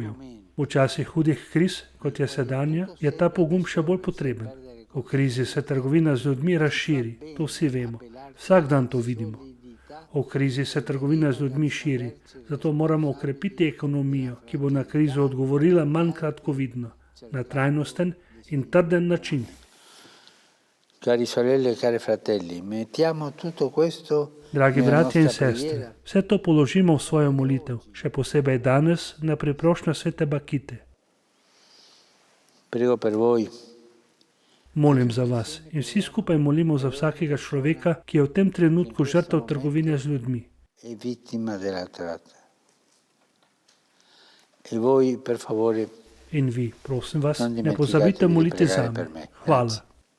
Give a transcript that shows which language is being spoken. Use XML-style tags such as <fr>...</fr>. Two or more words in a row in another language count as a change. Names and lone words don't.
<sl>V časih hudih kriz, kot je sedanja, je ta pogum še bolj potreben. V krizi se trgovina z ljudmi razširi, to vsi vemo. Vsak dan to vidimo. V krizi se trgovina z ljudmi širi, zato moramo okrepiti ekonomijo, ki bo na krizo odgovorila manj kratkovidno, na trajnosten in trden način.</sl> <it>Cari sorelle e cari fratelli, mettiamo tutto questo</it> <sl>Dragi</sl> <it>nella</it> <sl>bratje in</sl> <it>nostra</it> <sl>sestre,</sl> <it>preghiera.</it> <sl>vse to položimo v svojo molitev, še posebej danes na priprošnjo svete Bakite.</sl> <it>Prego per voi,</it> <sl>Molim za vas in vsi skupaj molimo za vsakega človeka, ki je v tem trenutku žrtev trgovine z ljudmi.</sl> <it>è vittima della tratta. E voi, per favore,</it> <sl>In vi, prosim vas,</sl> <it>Non</it> <sl>ne</sl> <it>dimenticate</it> <sl>pozabite</sl> <it>di</it> <sl>moliti</sl> <it>pregare</it> <sl>zame.</sl> <it>per me.</it> <sl>Hvala.</sl> <it>Grazie.</it>